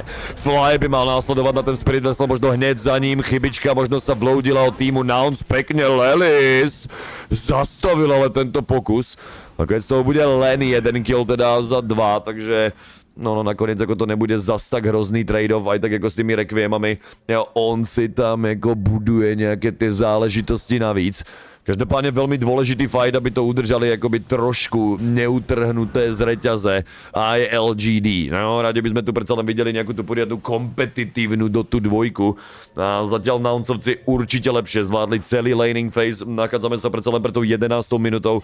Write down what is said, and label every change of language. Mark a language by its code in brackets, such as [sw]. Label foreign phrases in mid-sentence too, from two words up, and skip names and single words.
[sk] Fly by mal následovať na ten Spirit Vessel, možno hneď za ním. Chybička možno sa vloudila od týmu Nouns. Pekne Lelis. Zastavil ale tento pokus. A keď z toho bude len jeden kill teda za 2, takže... No, nakoniec ako to nebude zas tak hrozný trade-off, aj tak jako s tými Requiemami. [cs] On si tam jako buduje nějaké ty záležitosti navíc. [sk] Každopádně velmi dôležitý fight, aby to udržali jakoby trošku neutrhnuté z reťaze aj LGD. No, rádi by sme tu predsa len videli nejakú tú poriadnu kompetitívnu do tú dvojku. A zatiaľ Nouncovci určite lepšie zvládli celý laning phase. Nachádzame sa predsa len pre tou 11. minutou.